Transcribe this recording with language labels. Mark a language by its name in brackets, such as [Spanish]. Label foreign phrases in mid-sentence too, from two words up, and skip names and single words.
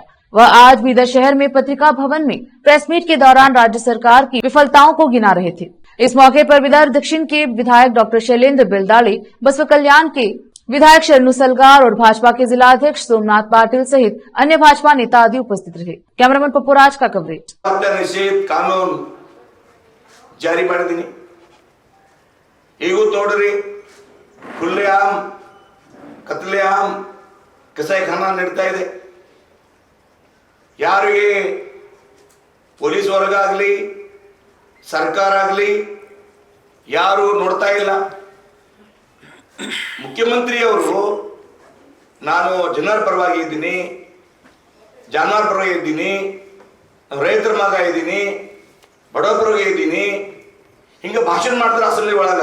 [Hindi] वह आज बीदर शहर में पत्रिका भवन में प्रेस मीट के दौरान राज्य सरकार की विफलताओं को गिना रहे थे। इस मौके पर बीदर दक्षिण के विधायक डॉक्टर शैलेंद्र बिलदाड़ी, बसव कल्याण के विधायक शरणु सलगार और भाजपा के जिलाध्यक्ष सोमनाथ पाटिल सहित अन्य भाजपा नेता आदि उपस्थित रहे। कैमरामैन पप्पूराज का कवरेज। निषेध कानून जारी [Kannada] ಮಾಡಿದೀನಿ ಈಗೂ ತೋಡ್ರಿ [Hindi] खुलेआम कत्लेआम कसाईखाना [Kannada] ನಡೀತಾ ಇದೆ। ಯಾರಿಗೆ ಪೊಲೀಸ್ ವರ್ಗ ಆಗಲಿ ಸರ್ಕಾರ ಆಗಲಿ ಯಾರು ನೋಡ್ತಾ ಇಲ್ಲ। ಮುಖ್ಯಮಂತ್ರಿ ಅವರು ನಾನು ಜನರ ಪರವಾಗಿ ಇದ್ದೀನಿ, ಜಾನವರ ಪರವಾಗಿ ಇದ್ದೀನಿ, ರೈತರ ಮಗ ಇದ್ದೀನಿ, ಬಡವರ ಪರವಾಗಿ ಇದ್ದೀನಿ ಹಿಂಗೆ ಭಾಷಣ ಮಾಡ್ತಾರೆ ಅಸೆಂಬ್ಲಿ ಒಳಗ।